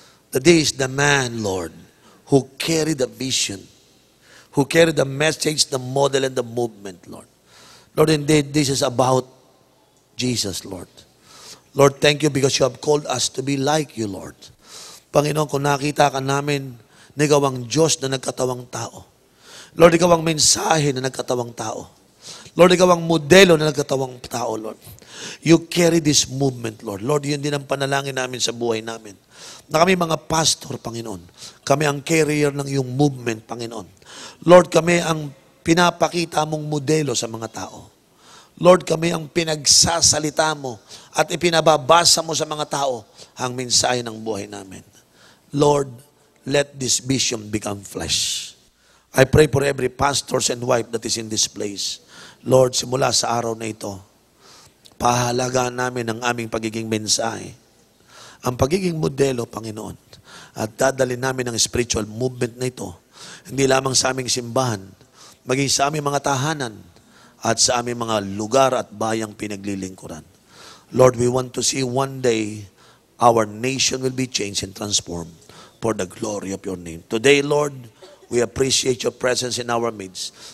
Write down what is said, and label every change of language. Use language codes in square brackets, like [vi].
[en] That is the man, Lord, who carried the vision, who carried the message, the model, and the movement, Lord. Lord, indeed, this is about Jesus, Lord. Lord, thank you because you have called us to be like you, Lord. [tl] Panginoon, kung nakita ka namin na ikaw ang Diyos na nagkatawang tao. Lord, ikaw ang mensahe na nagkatawang tao. Lord, ikaw ang modelo na nagkatawang tao, Lord. [en] You carry this movement, Lord. [tl] Lord, yun din ang panalangin namin sa buhay namin. Na kami mga pastor, Panginoon. Kami ang carrier ng iyong movement, Panginoon. Lord, kami ang pinapakita mong modelo sa mga tao. Lord, kami ang pinagsasalita mo at ipinababasa mo sa mga tao ang mensahe ng buhay namin. [en] Lord, let this vision become flesh. I pray for every pastors and wife that is in this place. [tl] Lord, simula sa araw na ito, pahalagaan namin ang aming pagiging mensahe. Ang pagiging modelo, Panginoon. At dadalhin namin ang spiritual movement na ito. Hindi lamang sa aming simbahan, maging sa aming mga tahanan, at sa aming mga lugar at bayang pinaglilingkuran. [en] Lord, we want to see one day our nation will be changed and transformed for the glory of your name. Today, Lord, we appreciate your presence in our midst.